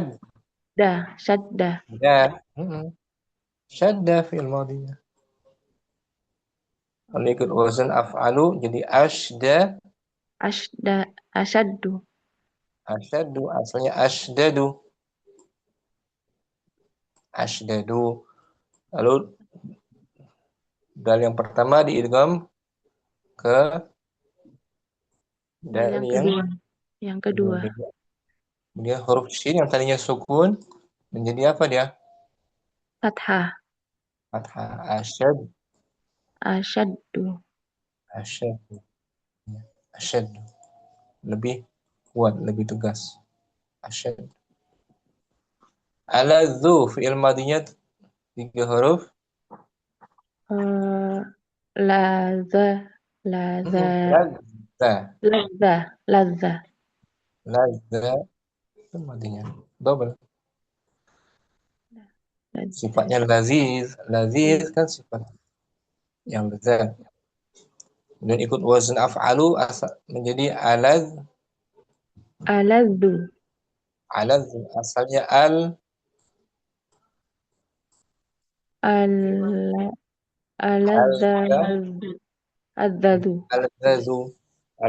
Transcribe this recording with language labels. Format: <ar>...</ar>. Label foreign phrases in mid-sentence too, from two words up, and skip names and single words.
<id>syadda dah syadda fi'il madinya. Kalau ikut wazan af'alu jadi ashda. asyaddu Asyaddu asalnya ashdadu. Lalu dal yang pertama diidgham ke dal dal yang yang kedua yang kedua. kedua Dia huruf shin yang tadinya sukun menjadi apa dia? fathah Fathah. Asyad, asyaddu asyad, asyad. Lebih kuat, lebih tegas. Asyad. Aladzu fi'il madinya tiga huruf. eh laza laza Lazza. lazza lazza Lazza itu madinya. Double. lazza Sifatnya laziz. Laziz kan sifat yang lezat. Dan ikut wazn af'alu menjadi aladzu alaz asalnya al aladza alza adzadu alzazu ala</id>